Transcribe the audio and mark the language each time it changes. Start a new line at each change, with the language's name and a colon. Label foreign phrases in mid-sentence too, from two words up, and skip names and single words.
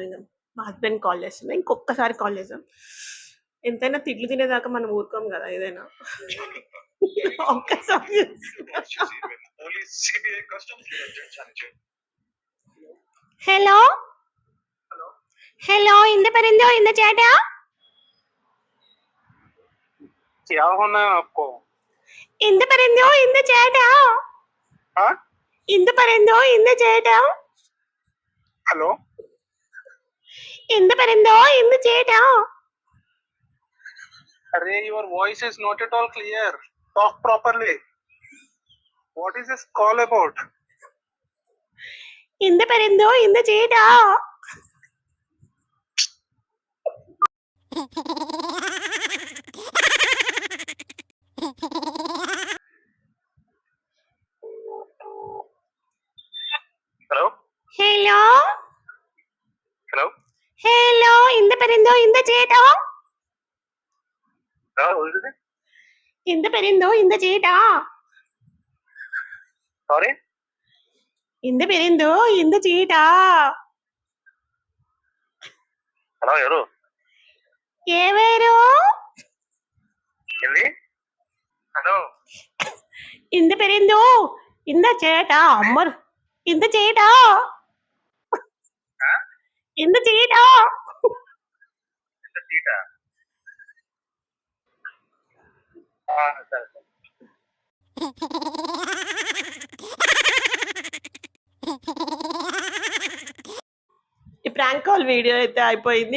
Telugu: మా హస్బెండ్ కాల్ చేస్తున్నా, ఇంకొకసారి కాల్ చేసాం. ఎంతైనా తిట్లు తినేదాకా మనం ఊరుకోం కదా ఏదైనా. ఒక్కసారి కాల్స్ చేసి మేము
English: police CBI customs
Telugu: లేదా జడ్జ్ అని చెప్పి
Malayalam: హలో హలో എന്ത് പറയുന്നു ഇന്ന് ചേട്ടാ?
Hindi: क्या होना है आपको?
Malayalam: എന്ത് പറയുന്നു ഇന്ന് ചേട്ടാ?
Hindi: हाँ?
Malayalam: എന്ത് പറയുന്നു ഇന്ന് ചേട്ടാ?
Hindi: हेलो
Malayalam: എന്ത് പറയുന്നു ഇന്ന് ചേട്ടാ?
English: अरे your voice is not at all clear. Talk properly. What is this call about?
Malayalam: എന്ത് പറയുന്നു ഇന്ന് ചേട്ടാ?
Hindi: हेलो
Malayalam: ഹലോ
Hindi: हेलो
Malayalam: ഹലോ എന്ത് പറയുന്നു ഇന്ന് ചേട്ടാ?
Hindi: हाँ बोल रहे थे?
Malayalam: എന്ത് പറയുന്നു ഇന്ന് ചേട്ടാ?
English: Sorry?
Malayalam: എന്ത് പറയുന്നു ഇന്ന് ചേട്ടാ?
Telugu: హలో ఎవరు? ఎవరు? ఏంది? హలో
Malayalam: എന്ത് പറയുന്നു ഇന്ന് ചേട്ടാ? അമ്മർ എന്ത് ചേട്ടാ? എന്ത് ചേട്ടാ?
Telugu: ఎంత సీటా? సరే సరే. ఈ ప్రాంక్ కాల్ వీడియో అయితే అయిపోయింది.